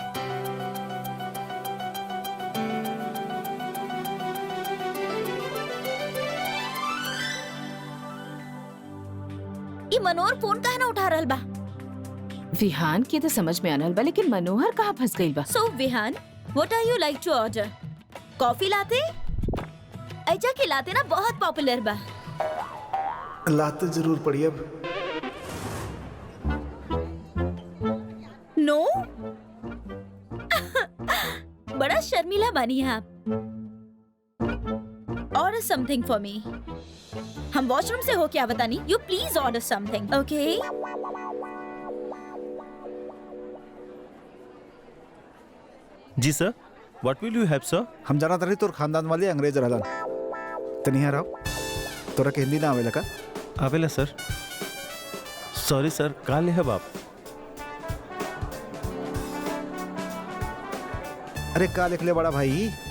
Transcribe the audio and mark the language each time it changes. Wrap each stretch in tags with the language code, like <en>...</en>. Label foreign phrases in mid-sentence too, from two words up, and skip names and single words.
<bho>ई मनोहर फोन काहे ना उठा रहल बा? विहान के तो समझ में आनल बा, लेकिन मनोहर कहाँ फंस गइल बा?</bho> <en>So विहान, what are you like to order? Coffee latte?</en> <bho>ऐजा के लाते ना बहुत पॉपुलर बा। लाते जरूर पड़ी अब। नो? बड़ा शर्मीला बानी है आप।</bho> <en>Order something for me.</en> <bho>हम वॉशरूम से हो क्या बतानी?</bho> <en>You please order something, okay?</en> <bho>जी सर,</bho> <en>What will you have sir?</en> <bho>हम जाना तरी तोर खानदान वाले अंग्रेज रहलन। तनिया राव तोरा के हिंदी ना आवेला का? आवेला सर।</bho> <en>Sorry sir,</en> <bho>का ले हब आप? अरे का लिख ले बड़ा भाई?</bho>